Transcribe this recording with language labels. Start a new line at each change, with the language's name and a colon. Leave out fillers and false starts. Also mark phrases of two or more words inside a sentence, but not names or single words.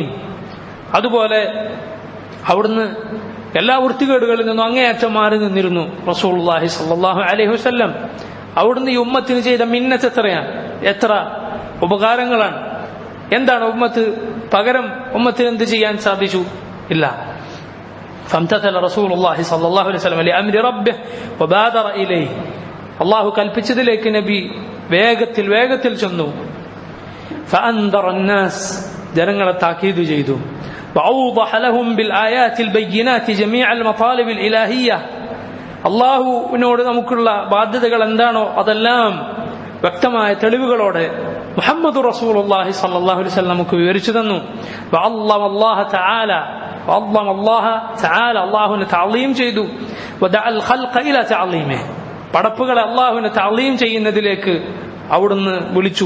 Malayalam: അതുപോലെ അവിടുന്ന് എല്ലാ വൃത്തികേടുകളിൽ നിന്നും അങ്ങേയറ്റം മാറി നിന്നിരുന്നു
Arabic: رسول الله صلى الله عليه وسلم.
Malayalam: അവിടുന്ന് ഈ ഉമ്മത്തിന് ചെയ്ത മിന്നത്ത് എത്രയാണ്, എത്ര ഉപകാരങ്ങളാണ്. എന്താണ് ഉമ്മത്ത് പകരം ഉമ്മത്തിന് എന്ത് ചെയ്യാൻ സാധിച്ചു? ഇല്ല.
Arabic: فامتثل رسول الله صلى الله عليه وسلم لأمر ربه وبادر إليه,
Malayalam: അള്ളാഹു കൽപ്പിച്ചതിലേക്ക് നബി വേഗത്തിൽ ചെന്നു.
Arabic: فأنذر الناس,
Malayalam: ജനങ്ങളെ താക്കീത് ചെയ്തു.
Arabic: وأوضح لهم بالآيات البينات جميع المطالب الإلهية,
Malayalam: അള്ളാഹുവിനോട് നമുക്കുള്ള ബാധ്യതകൾ എന്താണോ അതെല്ലാം വ്യക്തമായ തെളിവുകളോടെ മുഹമ്മദ്
Arabic: رسول الله صلى الله عليه وسلم
Malayalam: നമുക്ക് വിവരിച്ചു തന്നു.
Arabic: وعلّم الله تعالى,
Malayalam: അള്ളാഹുവിനെ തഅളീം ചെയ്തു.
Arabic: ودعا الخلق إلى تعظيمه,
Malayalam: പടപ്പുകളെ അള്ളാഹുവിനെ തഅളീം ചെയ്യുന്നതിലേക്ക് അവിടുന്ന് വിളിച്ചു.